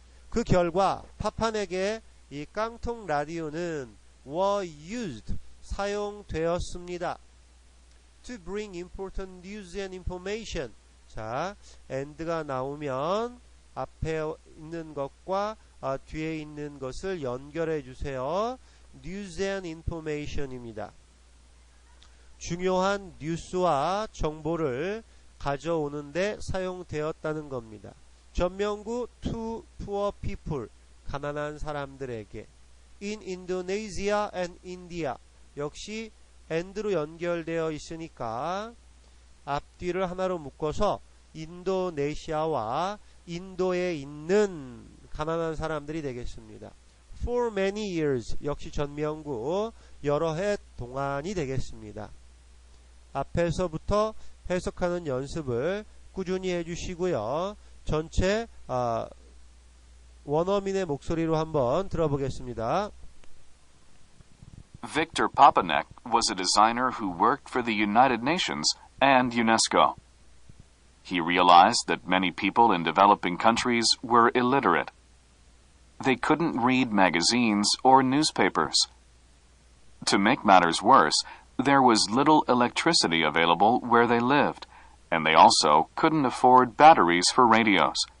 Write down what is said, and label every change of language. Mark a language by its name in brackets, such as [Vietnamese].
[Korean] 그 결과 파파넥의 이 깡통 라디오는 [English] were used, [Korean] 사용되었습니다. [English] to bring important news and information. [Korean] 자, and가 나오면 앞에 있는 것과 뒤에 있는 것을 연결해 주세요. [English] news and information입니다. [Korean] 중요한 뉴스와 정보를 가져오는데 사용되었다는 겁니다. 전면구 [English] to poor people, [Korean] 가난한 사람들에게. [English] in Indonesia and India, [Korean] 역시 and로 연결되어 있으니까 앞뒤를 하나로 묶어서 인도네시아와 인도에 있는 가난한 사람들이 되겠습니다. [English] For many years [Korean] 역시 전명구 여러 해 동안이 되겠습니다. 앞에서부터 해석하는 연습을 꾸준히 해주시고요. 전체 원어민의 목소리로 한번 들어보겠습니다. [English] Victor Papanek was a designer who worked for the United Nations and UNESCO. He realized that many people in developing countries were illiterate. They couldn't read magazines or newspapers. To make matters worse, there was little electricity available where they lived, and they also couldn't afford batteries for radios.